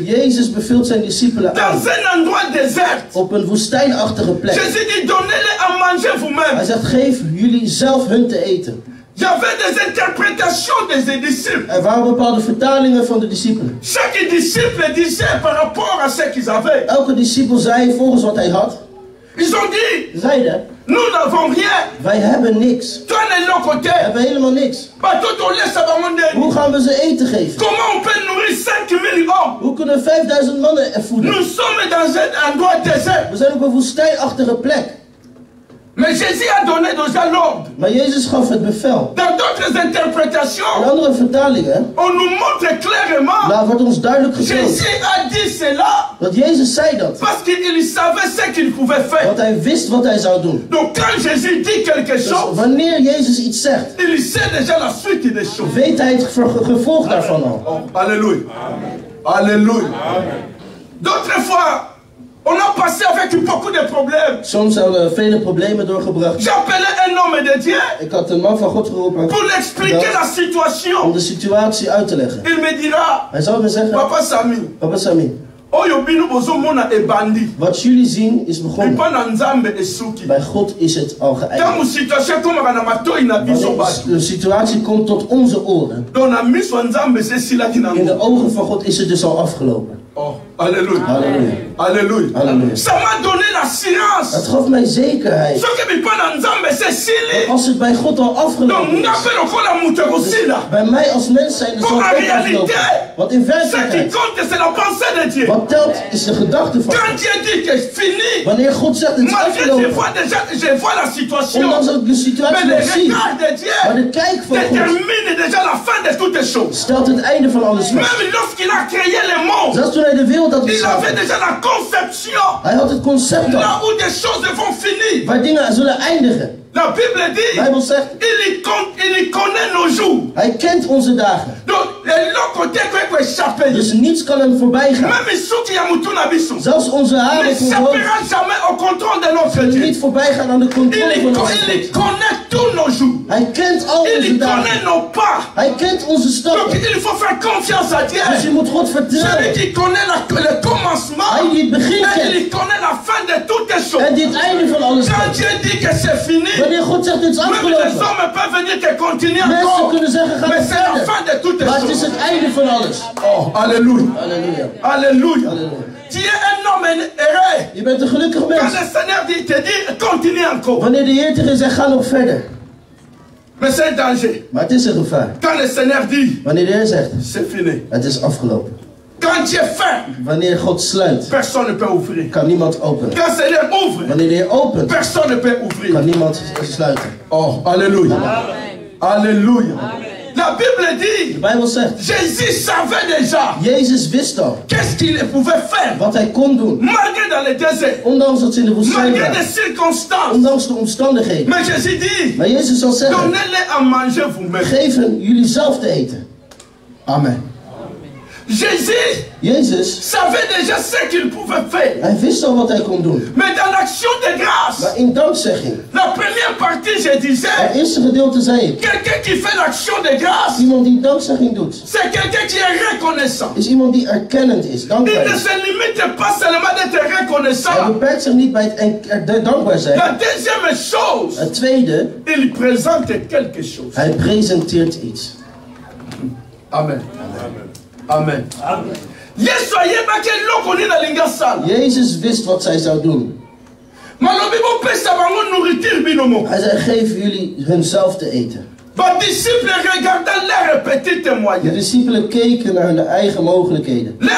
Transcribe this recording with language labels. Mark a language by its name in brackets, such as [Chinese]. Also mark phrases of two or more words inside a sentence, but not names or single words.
[Dutch] Jezus beveelt zijn discipelen aan. [French] Dans un endroit désert. [Dutch] Op een woestijnachtige plek. [French] Jésus dit donnez-les à manger vous-même. [Dutch] Hij zegt geef jullie zelf hun te eten. [French] Il y avait des interprétations des disciples. [Dutch] Er waren bepaalde vertalingen van de discipelen. [French] Chaque disciple disait par rapport à ce qu'ils avaient. [Dutch] Elke discipel zei volgens wat hij had. [French] Ils ont dit, [Dutch] Zeiden, [French] nous n'avons rien. [Dutch] wij hebben niks. [French] Toi de l'autre côté. [Dutch] We hebben helemaal niks. Hoe gaan we ze eten geven? [French] Comment on peut nourrir 5000 hommes? [Dutch] Hoe kunnen 5000 mannen voeden? [French] Nous sommes dans un endroit désert. [Dutch] We zijn op een woestijnachtige plek. [French] Mais Jésus a donné déjà l'ordre. [Dutch] Maar Jezus gaf het bevel. [French] Dans d'autres interprétations, [Dutch] in andere vertalingen, [French] on nous montre clairement, [Dutch] daar wordt ons duidelijk getoond. [French] Jésus a dit cela. [Dutch] Dat Jezus zei dat. [French] Parce qu'il savait ce qu'il pouvait faire. [Dutch] Want hij wist wat hij zou doen. [French] Donc quand Jésus dit quelque chose, [Dutch] dus wanneer Jezus iets zegt, [French] il sait déjà la suite des choses. [Dutch] Weet hij het gevolg daarvan al. [French] Oh, alléluia. Alléluia. D'autres fois, on a passé avec beaucoup de problèmes. [Dutch] Soms hadden we vele problemen doorgebracht. [French] J'appelais un homme de Dieu. [Dutch] Ik had een man van God geroepen. [French] Pour lui expliquer la situation. [Dutch] Om de situatie uit te leggen. [French] Il me dira. [Dutch] Hij zou me zeggen. [French] Papa Sami. [Dutch] Papa Sami. Wat jullie zien is begonnen. Bij God is het al geëindigd. Wanneer de situatie komt tot onze oren. In de ogen van God is het dus al afgelopen. [French] Oh, alléluia. [Dutch] Halleluja. [French] Alléluia. [Dutch] Halleluja. [French] Ça m'a donné l'assurance. [Dutch] Het gaf mij zekerheid. Als het bij God al afgelopen is. Bij mij als mens zijn het al afgelopen. Want in werkelijkheid. Wat telt is de gedachte van God. Wanneer God zegt het is afgelopen. Ondanks dat ik de situatie nog zie. Maar de kijk van God stelt het einde van alles vast. Zelfs toen hij de wereld had geschapen. Hij had het concept al. Waar dingen zullen eindigen. [French] La Bible dit, [Dutch] de Bijbel zegt, [French] il connaît nos jours. [Dutch] Hij kent onze dagen. Dus niets kan hem voorbij gaan. Zelfs onze haren zullen niet voorbij gaan aan de controle van onze God. Hij kent al onze dagen. Hij kent onze stappen. Dus je moet God vertrouwen. Hij die het begin kent. En die het einde van alles kent. Wanneer God zegt het is afgelopen. Mensen kunnen zeggen ga verder. Maar het is het einde van alles. Oh, halleluja. Halleluja. [French] Halleluja. Tu es un homme heureux. [Dutch] Je bent een gelukkig mens. [French] Quand le Seigneur te dit continue encore. [Dutch] Wanneer de Heer tegen zegt ga nog verder. [French] Mais c'est un danger. [Dutch] Maar het is een gevaar. [French] Quand le Seigneur dit, [Dutch] wanneer de Heer zegt [French] c'est fini. [Dutch] Het is afgelopen. [French] Quand Dieu ferme, [Dutch] wanneer God sluit, [French] personne ne peut ouvrir. [Dutch] Kan niemand openen. [French] Quand le Seigneur ouvre, [Dutch] wanneer de Heer opent, [French] personne ne peut ouvrir. [Dutch] Kan niemand sluiten. [French] Oh, alléluia. Alléluia. La Bible dit, [Dutch] de Bijbel zegt, [French] Jésus savait déjà, [Dutch] Jezus wist al, [French] qu'est-ce qu'il pouvait faire, [Dutch] wat hij kon doen, [French] malgré dans le désert, [Dutch] ondanks dat ze in de woestijn [French] malgré [Dutch] waren, [French] des circonstances, [Dutch] ondanks de omstandigheden. [French] Mais Jésus dit, [Dutch] maar Jezus zal zeggen, [French] donnez-les à manger vous-même. [Dutch] Geef hen jullie zelf te eten. [French] Amen. Jezus savait déjà ce qu'il pouvait faire. [Dutch] Hij wist al wat hij kon doen. [French] Mais dans l'action de grâce, [Dutch] maar in dankzegging, [French] la première partie, je disais, [Dutch] het eerste gedeelte zei ik, [French] quelqu'un qui fait l'action de grâce, [Dutch] iemand die dankzegging doet, [French] c'est quelqu'un qui est reconnaissant. [Dutch] Is iemand die erkennend is, dankbaar is. [French] Il ne se limite pas seulement d'être reconnaissant. [Dutch] Hij beperkt zich niet bij het dankbaar zijn. [French] La deuxième chose, [Dutch] het tweede, [French] il présente quelque chose. [Dutch] Hij presenteert iets. [French] Amen. Amen. Amen. [Dutch] Jezus wist wat zij zou doen. Hij zei, geef jullie hunzelf te eten. De discipelen keken naar hun eigen mogelijkheden.